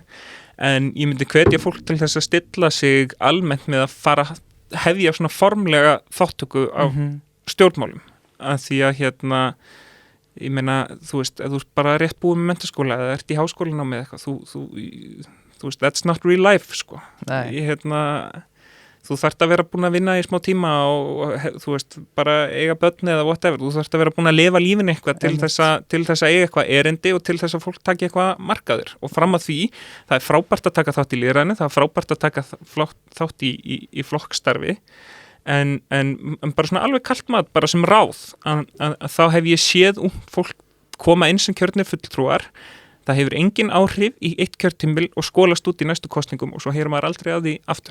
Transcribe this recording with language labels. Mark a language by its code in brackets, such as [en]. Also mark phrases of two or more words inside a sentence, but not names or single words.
[is] En ég myndi hvetja fólk til þess að stilla sig almennt með að fara hefja svona formlega þáttöku af stjórnmálum. Að því að ég meina, þú veist, ef þú ert bara rétt búið með menntaskóla eða ert í háskólan á með eitthvað, þú veist, [en] that's not real life, [is] sko. Þú þarft að vera búin að vinna í smá tíma og þú veist, bara eiga börn eða whatever, þú þarft að vera búin að lifa lífin eitthvað til þess að eiga eitthvað erindi og til þess að fólk taki eitthvað markaður og fram að því, það er frábært að taka þátt í lýðræðinu, það er frábært að taka þátt í flokkstarfi en bara svona alveg kalt mat bara sem ráð að þá hef ég séð fólk koma inn sem kjörnir fulltrúar, það hefur engin áhrif í 1 kjörtímabil og skolast út í næstu kosningum og svo heyrir maður aldrei af því aftur.